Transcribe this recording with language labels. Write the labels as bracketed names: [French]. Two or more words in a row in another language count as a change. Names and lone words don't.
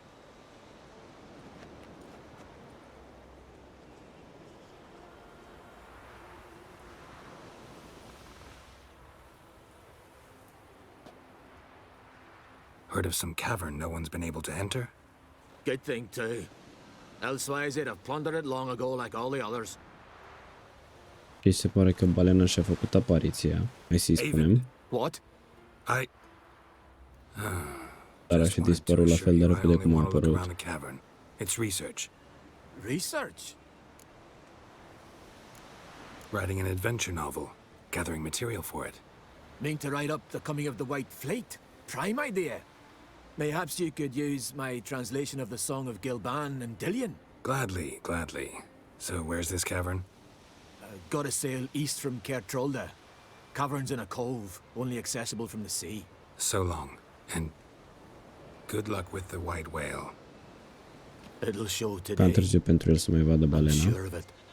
[English] Heard of some cavern no one's been able to enter? Good thing, too. Elsewise, they'd have plundered it long ago like all the others. [Romanian] Și se pare că balena și-a făcut apariția. Hai să-i spunem. [English] What? [Romanian] Dar a și dispărut la fel de repede cum a apărut. [English] It's research. Research? Writing an adventure novel, gathering material for it. Mean to write up the coming of the White Fleet? Prime idea. Mayhaps you could use my translation of the Song of Gilban and Dillion. Gladly, gladly. So where's this cavern? Gotta sail east from Kertrolda. Cavern's in a cove, only accessible from the sea. So long, and good luck with the white whale. It'll show [Romanian] Cam [English] today. [Romanian] târziu pentru el să mai vadă [English] I'm [Romanian] balena. [English] sure of it.